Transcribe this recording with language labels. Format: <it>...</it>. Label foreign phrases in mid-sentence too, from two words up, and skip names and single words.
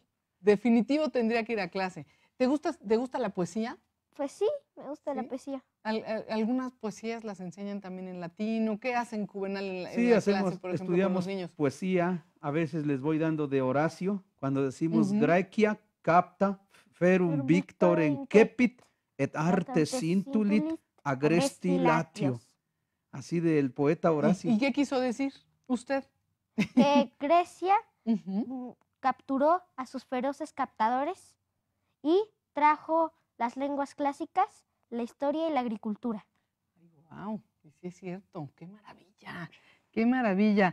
<es>Definitivo tendría que ir a clase. ¿Te gusta la poesía? Pues sí, me gusta la ¿Sí? poesía. Algunas poesías las enseñan también en latino. ¿Qué hacen Juvenal en la, Sí, en la hacemos, clase, por ejemplo, con estudiamos los niños? poesía, a veces les voy dando de Horacio, cuando decimos Ujú.</es> <la>Graecia capta ferum Ferum victor victor</la> <es>en</es> <la>in cepit et arte arte cintulit cintulit agresti latio.</la> <es>Así del poeta Horacio. ¿Y qué quiso decir usted? Que Grecia Ujú. capturó a sus feroces captadores y trajo las lenguas clásicas, la historia y la agricultura. Wow, sí es cierto, qué maravilla, qué maravilla.</es>